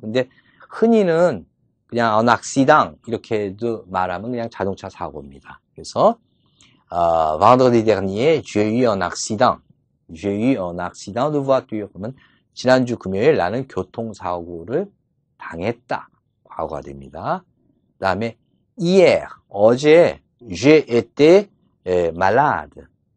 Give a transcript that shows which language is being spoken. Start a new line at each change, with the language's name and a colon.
Korean: 근데 흔히는 그냥
French: un accident
Korean: 이렇게도 말하면 그냥 자동차 사고입니다.
French: 그래서 vendredi dernier, j'ai eu un accident. J'ai eu un accident de voiture.
Korean: 그러면 지난주 금요일 나는 교통사고를 당했다. 과거가 됩니다. 그 다음에
French: hier,
Korean: 어제
French: j'ai été malade.